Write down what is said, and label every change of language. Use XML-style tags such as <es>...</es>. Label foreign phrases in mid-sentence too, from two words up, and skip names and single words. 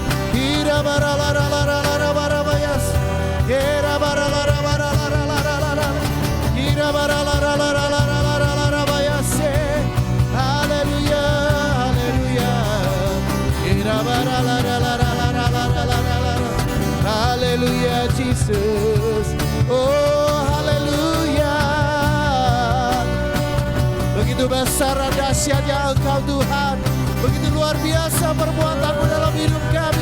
<id>Irabaralalalalabayas. Irabaralalalalabayase. Haleluya, haleluya. Haleluya Jesus. Oh haleluya. Begitu besar dan dahsyatnya Engkau Tuhan. Begitu luar biasa perbuatan-Mu dalam hidup kami.</id>